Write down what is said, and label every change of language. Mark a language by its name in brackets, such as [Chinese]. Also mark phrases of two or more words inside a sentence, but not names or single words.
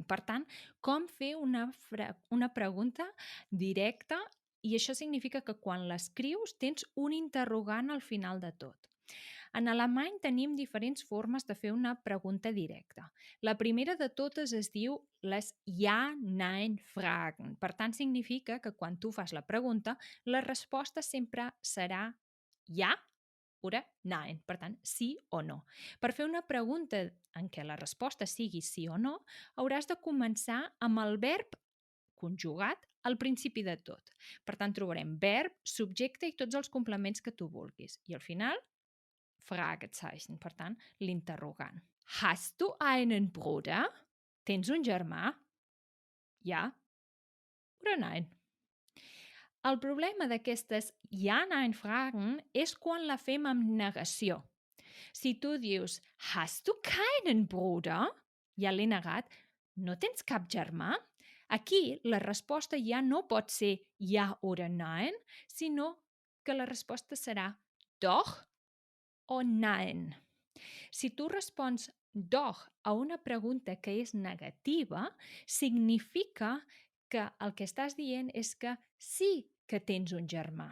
[Catalan] Per tant, com fer una pregunta directa i això significa que quan l'escrius tens un interrogant al final de tot. En alemany tenim diferents formes de fer una pregunta directa. La primera de totes es diu les [German] Ja-Nein-Fragen. [Catalan] Per tant, significa que quan tu fas la pregunta, la resposta sempre serà [German] ja oder nein. [Catalan] Per tant, sí o no. Per fer una pregunta en què la resposta sigui sí o no, hauràs de començar amb el verb conjugat al principi de tot. Per tant, trobarem verb, subjecte i tots els complements que tu vulguis. I al final, Fragezeichen, per tant, l'interrogant. [German] Hast du einen Bruder? [Catalan] Tens un germà? [German] Ja oder nein? [Catalan] El problema d'aquestes [German] ja-nein-fragen [Catalan] és quan la fem amb negació. Si tu dius, [German] hast du keinen Bruder? [Catalan] Ja l'he negat. No tens cap germà? Aquí la resposta ja no pot ser ja o nein, sinó que la resposta serà doch o nein. Si tu respons doch a una pregunta que és negativa, significa que el que estàs dient és que sí que tens un germà.